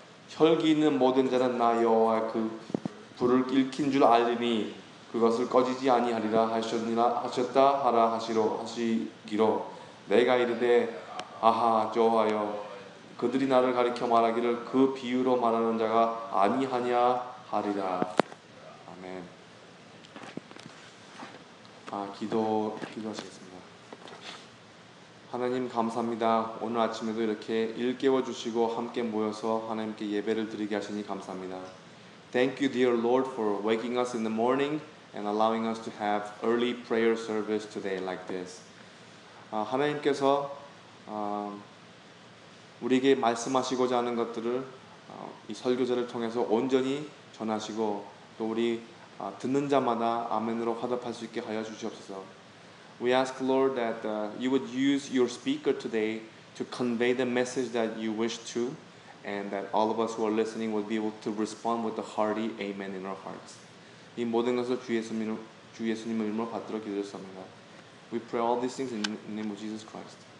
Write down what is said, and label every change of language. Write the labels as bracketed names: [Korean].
[Korean] 혈기 있는 모든 자는 나 여호와 그 불을 일으킨 줄 알리니 그것을 꺼지지 아니하리라 하셨다 하라 하시기로 내가 이르되 아하 저하여 그들이 나를 가리켜 말하기를 그 비유로 말하는 자가 아니하냐 하리라. 아멘. 기도하시겠습니다. 하나님 감사합니다. 오늘 아침에도 이렇게 일깨워 주시고 함께 모여서 하나님께 예배를 드리게 하시니 감사합니다. [English] Thank you, dear Lord, for waking us in the morning and allowing us to have early prayer service today like this. [Korean] 하나님께서 우리에게 말씀하시고자 하는 것들을 이 설교자를 통해서 온전히 전하시고 또 우리 듣는 자마다 아멘으로 화답할 수 있게 하여 주시옵소서. [English] We ask, Lord, that you would use your speaker today to convey the message that you wish to, and that all of us who are listening will be able to respond with a hearty amen in our hearts. [Korean] 이 모든 것을 주 예수님의 이름으로 받들어 기도했습니다. [English] We pray all these things in the name of Jesus Christ.